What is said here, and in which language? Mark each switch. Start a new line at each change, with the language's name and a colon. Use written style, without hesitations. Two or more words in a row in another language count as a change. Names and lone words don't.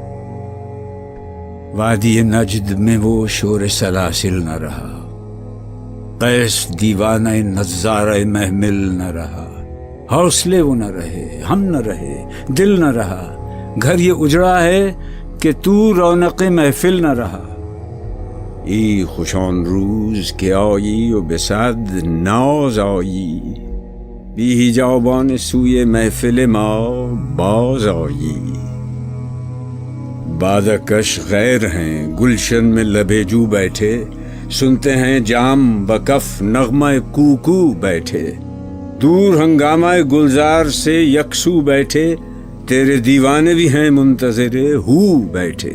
Urdu: وادی نجد میں وہ شور سلاسل نہ رہا، قیس دیوانہ نظارہ محمل نہ رہا، حوصلے وہ نہ رہے، ہم نہ رہے، دل نہ رہا، گھر یہ اجڑا ہے کہ تو رونق محفل نہ رہا۔
Persian: ای خوشان روز که آیی و به صد ناز آیی، بی جاوبان سوی محفل ما باز آیی.
Urdu: بادکش غیر ہیں گلشن میں لبے جو بیٹھے، سنتے ہیں جام بکف نغمہ کوکو بیٹھے. دور ہنگامہ گلزار سے یکسو بیٹھے، تیرے دیوانے بھی ہیں منتظر ہو بیٹھے.